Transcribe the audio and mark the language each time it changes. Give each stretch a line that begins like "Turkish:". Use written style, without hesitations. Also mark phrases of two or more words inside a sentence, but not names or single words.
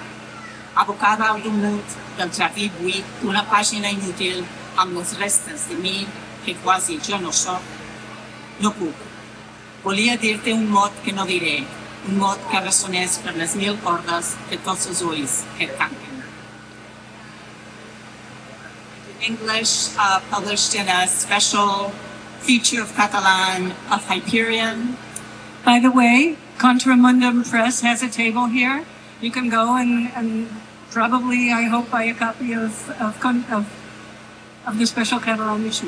Catalan: Abocada al rumut del jardí buit d'una pàgina inútil amb les restes de mi que quasi jo no soc, no puc. Volia dir-te un mot que no diré, un mot que ressonés per les 1000 cordes de tots els ulls que tanquen.
English: English published in a special feature of Catalan of Hyperion. By the way, Contramundum Press has a table here. You can go and probably, I hope, buy a copy of the special Catalan issue.